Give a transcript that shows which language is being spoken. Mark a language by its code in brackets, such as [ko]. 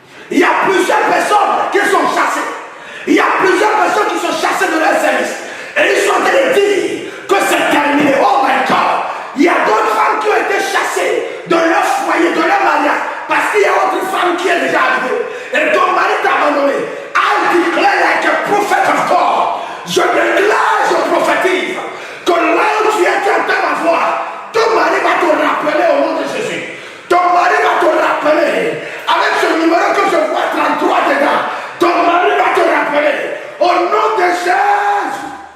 [fr] Il y a plusieurs personnes qui sont chassées. Il y a plusieurs personnes qui sont chassées de leur service. Et ils sont en train de dire que c'est terminé. [en] Oh my God. [fr] Il y a d'autres femmes qui ont été chassées de leur foyer, de leur mariage. Parce qu'il y a autre femme qui est déjà arrivée. Et ton mari t'a abandonné. [en] I declare like a prophet of God. [fr] Je déclare, je prophétise que là où tu es, tu entends ma voix. Ton mari va te rappeler au nom de Jésus. Ton mari va te rappeler. Avec ce numéro que je vois 33 dedans. Ton mari va te rappeler. Au nom de Jésus.